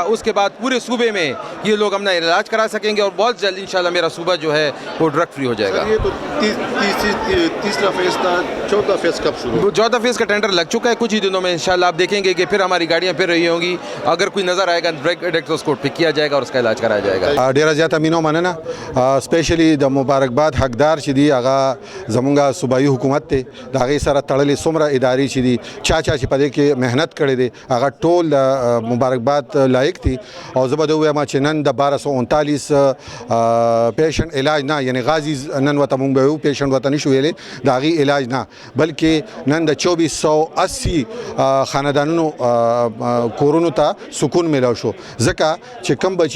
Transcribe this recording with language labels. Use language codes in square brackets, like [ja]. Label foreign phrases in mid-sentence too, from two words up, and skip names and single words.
[ur] اس کے بعد پورے صوبے میں یہ لوگ اپنا علاج کرا سکیں گے اور بہت جلد ان شاء اللہ میرا صوبہ جو ہے وہ [en] drug free [ur] ہو جائے گا. یہ تو تیسرا فیز تھا، چوتھا فیز کب شروع? چوتھا فیز کا ٹینڈر لگ چکا ہے کچھ ہی دنوں میں ان شاء اللہ آپ دیکھیں گے کہ پھر ہماری گاڑیاں پھر رہی ہوں گی اگر کوئی نظر آئے گا ڈائریکٹ تو اس کو پک کیا جائے گا اور اس کا علاج کرایا جائے گا. [ps] ډیره زیاته مینو مننه سپیشلی د مبارکباد حقدار چې دی هغه زمونږ صوبایي حکومت ته د هغې سره تړلې څومره ادارې چې دي چا چې په دې کې محنت کړې دی هغه ټول مبارکباد لایق دي او زه به د ووایم چې نن د 1239 پیشنټ علاج نه یعنی غازی نن ورته مونږ به ویو پیشنټ ورته نشو ویلی د هغې علاج نه بلکې نن د 2480 خاندانونو کورونو ته سکون میلاو شو ځکه چې کم بچي